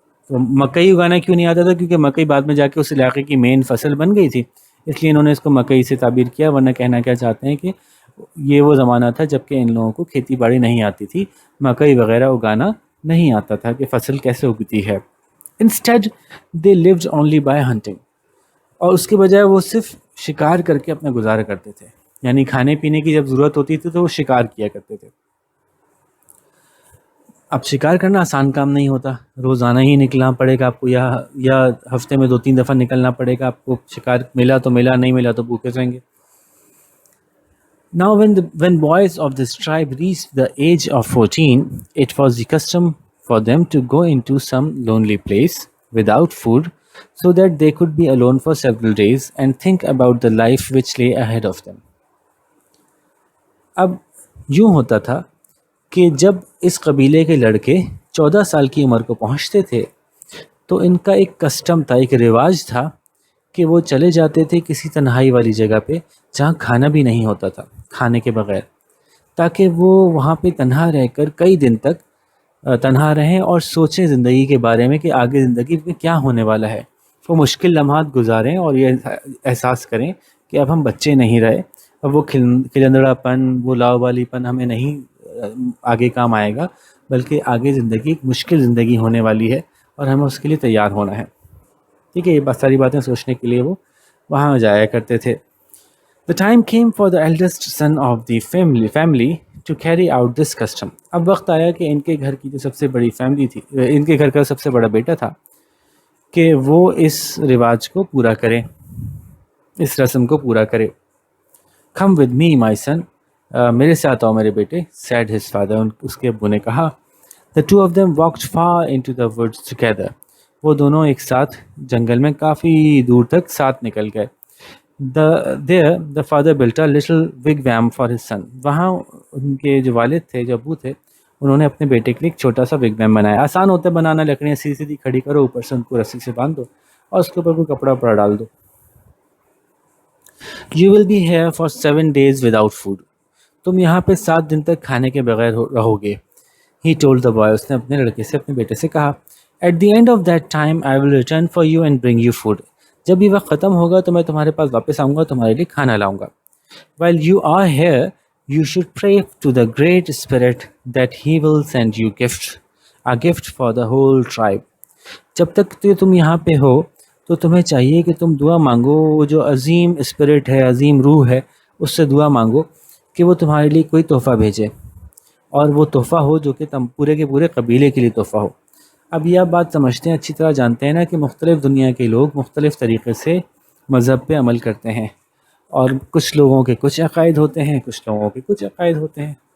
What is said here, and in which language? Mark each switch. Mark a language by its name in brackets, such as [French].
[Urdu] تو مکئی اگانا کیوں نہیں آتا تھا؟ کیونکہ مکئی بعد میں جا کے اس علاقے کی مین فصل بن گئی تھی، اس لیے انہوں نے اس کو مکئی سے تعبیر کیا. ورنہ کہنا کیا چاہتے ہیں کہ یہ وہ زمانہ تھا جب کہ ان لوگوں کو کھیتی باڑی نہیں آتی تھی، مکئی وغیرہ اگانا نہیں آتا تھا کہ فصل کیسے اگتی ہے. [English] Instead they lived only by hunting. [Urdu] اور اس کے بجائے وہ صرف شکار کر کے اپنا گزارا کرتے تھے. یعنی کھانے پینے کی جب ضرورت ہوتی تھی تو وہ شکار کیا کرتے تھے. اب شکار کرنا آسان کام نہیں ہوتا، روزانہ ہی نکلنا پڑے گا آپ کو، یا ہفتے میں 2-3 دفعہ نکلنا پڑے گا آپ کو. شکار ملا تو ملا، نہیں ملا تو بھوکے رہیں گے. [English] Now when boys of this tribe reached the age of 14, it was the custom for them to go into some lonely place without food so that they could be alone for several days and think about the life which lay ahead of them. [Urdu] اب یوں ہوتا تھا کہ جب اس قبیلے کے لڑکے 14 سال کی عمر کو پہنچتے تھے تو ان کا ایک کسٹم تھا، ایک رواج تھا کہ وہ چلے جاتے تھے کسی تنہائی والی جگہ پہ جہاں کھانا بھی نہیں ہوتا تھا، کھانے کے بغیر، تاکہ وہ وہاں پہ تنہا رہ کر کئی دن تک تنہا رہیں اور سوچیں زندگی کے بارے میں کہ آگے زندگی میں کیا ہونے والا ہے. وہ مشکل لمحات گزاریں اور یہ احساس کریں کہ اب ہم بچے نہیں رہے، اب وہ کھلندڑا پن، وہ لاؤ والی پن ہمیں نہیں آگے کام آئے گا، بلکہ آگے زندگی ایک مشکل زندگی ہونے والی ہے اور ہمیں اس کے لیے تیار ہونا ہے. ٹھیک ہے، یہ ساری باتیں سوچنے کے لیے وہ وہاں جایا کرتے تھے. [English] The time came for the eldest son of the family to carry out this custom. [Urdu] اب وقت آیا کہ ان کے گھر کی جو سب سے بڑی فیملی تھی، ان کے گھر کا سب سے بڑا بیٹا تھا، کہ وہ اس رواج کو پورا کرے، اس رسم کو پورا کرے. [English] Come with me, my son. [Urdu] میرے ساتھ آؤ میرے بیٹے، [English] said his father. [Urdu] اس کے ابو نے کہا. [English] The two of them walked far into the woods together. [Urdu] وہ دونوں ایک ساتھ جنگل میں کافی دور تک ساتھ نکل گئے. [English] There the father built a little wigwam for his son. [Urdu] وہاں ان کے جو والد تھے، جو ابو تھے، انہوں نے اپنے بیٹے کے لیے ایک چھوٹا سا wigwam بنایا. آسان ہوتا ہے بنانا، لکڑیاں سیدھی سیدھی کھڑی کرو، اوپر سے ان کو رسی سے باندھ دو اور اس کے اوپر کوئی کپڑا وپڑا ڈال دو. [English] You will be here for 7 days without food. [Urdu] تم یہاں پہ 7 دن تک کھانے کے بغیر رہو گے. [English] He told the boy. [Urdu] اس نے اپنے لڑکے سے، اپنے بیٹے سے کہا. [English] At the end of that time I will return for you and bring you food. [Urdu] جب یہ وقت ختم ہوگا تو میں تمہارے پاس واپس آؤں گا، تمہارے لیے کھانا لاؤں گا. [English] While you are here you should pray to the great spirit that he will send you a gift for the whole tribe. [Urdu] جب تک تم یہاں پہ ہو تو تمہیں چاہیے کہ تم دعا مانگو، وہ جو عظیم اسپرٹ ہے، عظیم روح ہے، اس سے دعا مانگو کہ وہ تمہارے لیے کوئی تحفہ بھیجے، اور وہ تحفہ ہو جو کہ تم پورے کے پورے قبیلے کے لیے تحفہ ہو. اب یہ آپ بات سمجھتے ہیں، اچھی طرح جانتے ہیں نا کہ مختلف دنیا کے لوگ مختلف طریقے سے مذہب پہ عمل کرتے ہیں، اور کچھ لوگوں کے کچھ عقائد ہوتے ہیں، کچھ لوگوں کے کچھ عقائد ہوتے ہیں.